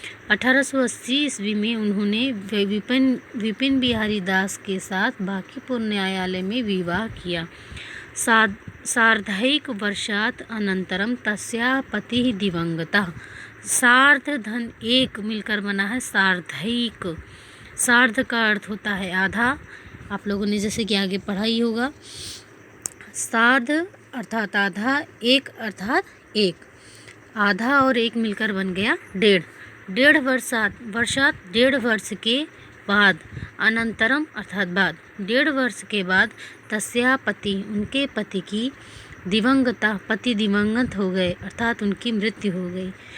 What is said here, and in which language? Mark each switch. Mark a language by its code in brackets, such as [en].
[hi] 1880 ईस्वी में उन्होंने विपिन बिहारी दास के साथ बांकीपुर न्यायालय में विवाह किया। [sa] सार्धैक वर्षात् अनंतरम तस्याः पतिः दिवंगतः। [hi] सार्ध धन एक मिलकर बना है सार्धैक। सार्ध का अर्थ होता है आधा, आप लोगों ने जैसे कि आगे पढ़ा ही होगा। सार्ध अर्थात आधा, एक अर्थात एक, आधा और एक मिलकर बन गया डेढ़ वर्षात डेढ़ वर्ष के बाद, अनंतरम अर्थात बाद, डेढ़ वर्ष के बाद, [sa] तस्या पति [hi] उनके पति की पति दिवंगत हो गए अर्थात उनकी मृत्यु हो गई।